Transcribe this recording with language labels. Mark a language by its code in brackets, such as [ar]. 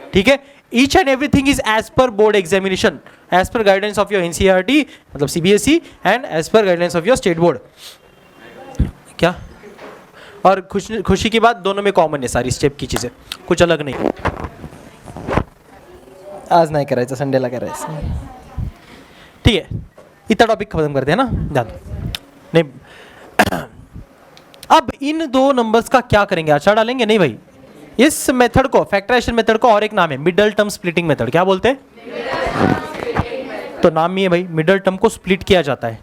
[en] ठीक है, each and everything is as per board examination, as per guidance of your NCERT मतलब CBSE and as per guidance of your state board. क्या? [hi] और खुशी की बात, दोनों में कॉमन है सारी स्टेप की चीजें, कुछ अलग नहीं। [mr] आज नाही करायचं, संडेला करायचं। [hi] ठीक है, इतना टॉपिक खत्म करते हैं ना, ध्यान नहीं। अब इन दो नंबर्स का क्या करेंगे? अच्छा डालेंगे? नहीं भाई, इस मेथड को, फैक्टराइजेशन मेथड को और एक नाम है मिडल टर्म स्प्लिटिंग मेथड। क्या बोलते हैं? तो नाम ही है भाई, मिडल टर्म को स्प्लिट किया जाता है।